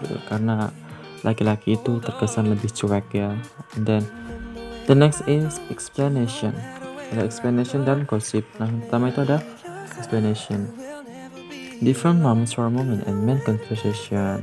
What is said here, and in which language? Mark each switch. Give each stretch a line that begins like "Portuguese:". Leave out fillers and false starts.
Indonesian: Karena laki-laki itu terkesan lebih cuek ya.
English: And then the next is explanation.
Indonesian: Ada explanation dan gossip. Nah, yang pertama itu ada explanation.
English: Different norms for women and men conversation.